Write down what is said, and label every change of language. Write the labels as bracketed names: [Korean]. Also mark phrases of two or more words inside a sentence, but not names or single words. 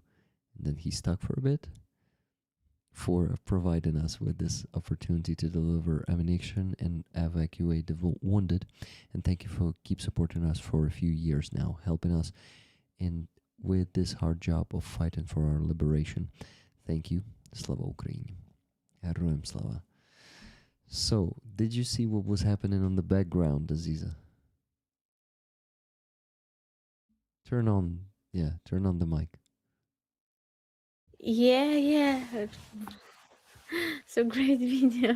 [English] And then he stuck for a bit for providing us with this opportunity to deliver ammunition and evacuate the wounded. And thank you for keep supporting us for a few years now, helping us in with this hard job of fighting for our liberation. Thank you. [Ukrainian] Слава Україні. Героям слава. [English] So, did you see what was happening on the background, Aziza? Turn on the mic. Yeah. So great video.